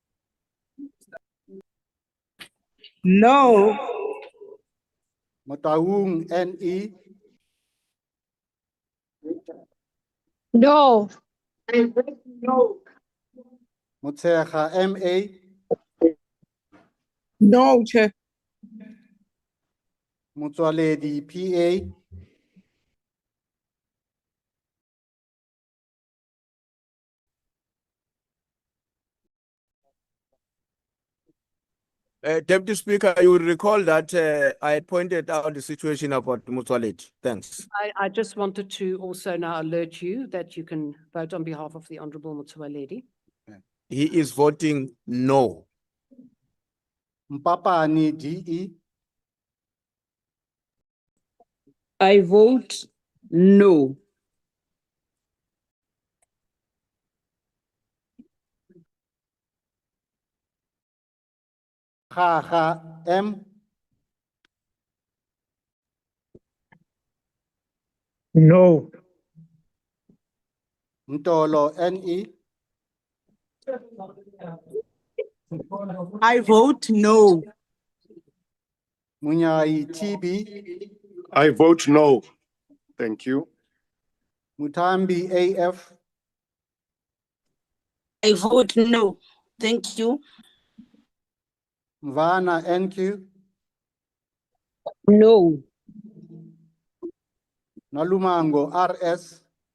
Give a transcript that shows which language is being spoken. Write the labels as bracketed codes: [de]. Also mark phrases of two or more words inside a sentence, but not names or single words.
[en] No. Motaung NE, No. I vote no. Motsecha MA, No, Chair. Motsoaledi PA, Deputy Speaker, you will recall that I had pointed out the situation about Mutsalet. Thanks. I just wanted to also now alert you that you can vote on behalf of the Honorable Motsoaledi. He is voting no. Mpapani DE, I vote no. Khaga M, No. Ntolo NE, I vote no. Munyai TB, I vote no. Thank you. Mutambi AF, I vote no. Thank you. Mvana NQ, No. Nalumango RS,